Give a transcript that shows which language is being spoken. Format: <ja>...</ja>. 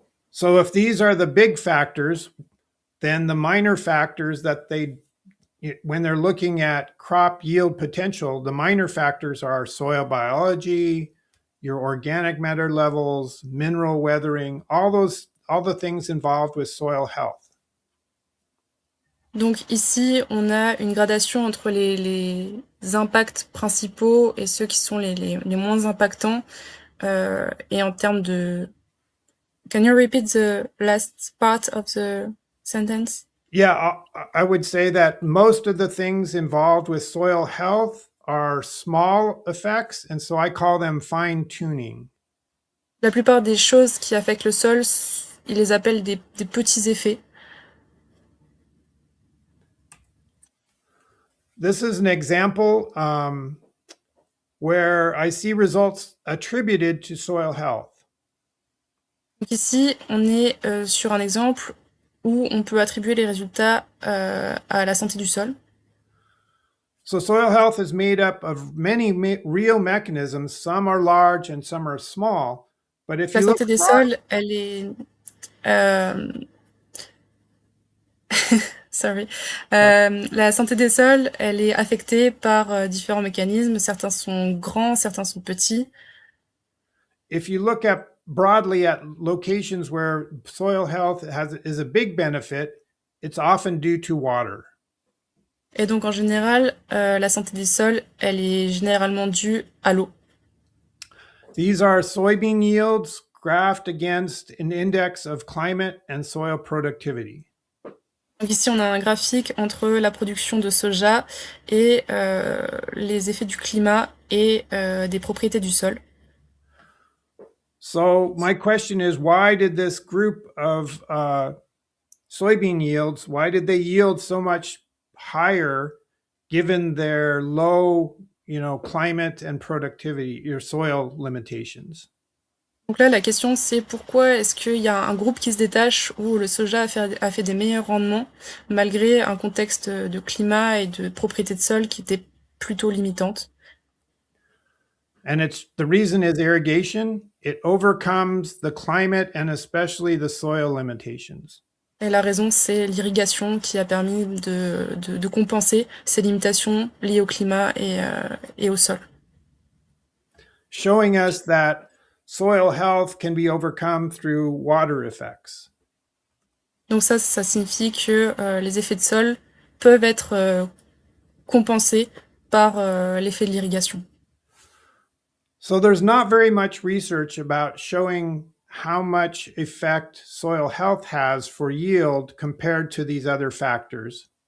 <en>So if these are the big factors, then the minor factors that they when they're looking at crop yield potential, the minor factors are soil biology, your organic matter levels, mineral weathering, all the things involved with soil health.</en> <fr>Donc ici, on a une gradation entre les impacts principaux et ceux qui sont les moins impactants. Et en termes de...</fr> <en>Can you repeat the last part of the sentence? Yeah, I would say that most of the things involved with soil health are small effects, and so I call them fine tuning.</en> <fr>La plupart des choses qui affectent le sol, ils les appellent des petits effets.</fr> <en>This is an example where I see results attributed to soil health.</en> <fr>Donc ici, on est sur un exemple où on peut attribuer les résultats à la santé du sol.</fr> <en>So soil health is made up of many real mechanisms. Some are large and some are small. But if</en> <fr>La</fr> <en>you look</en> <fr>santé des sols, elle est...</fr> <en>sorry.</en> <fr>La santé des sols, elle est affectée par différents mécanismes. Certains sont grands, certains sont petits.</fr> <en>if you look at broadly at locations where soil health is a big benefit, it's often due to water.</en> <fr>Et donc en général, la santé des sols, elle est généralement due à l'eau.</fr> <en>These are soybean yields graphed against an index of climate and soil productivity.</en> <fr>Donc ici, on a un graphique entre la production de soja et les effets du climat et des propriétés du sol.</fr> <en>So my question is, why did this group of soybean yields, why did they yield so much higher given their low, climate and productivity, your soil limitations?</en> <fr>Donc là, la question, c'est pourquoi est-ce qu'il y a un groupe qui se détache où le soja a fait des meilleurs rendements malgré un contexte de climat et de propriété de sol qui était plutôt limitante.</fr> <en>And the reason is irrigation. It overcomes the climate and especially the soil limitations.</en> <fr>Et la raison, c'est l'irrigation qui a permis de compenser ces limitations liées au climat et au sol.</fr> <en>Showing us that soil health can be overcome through water effects.</en> <fr>Donc ça signifie que les effets de sol peuvent être compensés par l'effet de l'irrigation.</fr> <en>So there's not very much research about showing how much effect soil health has for yield compared to these other factors.</en>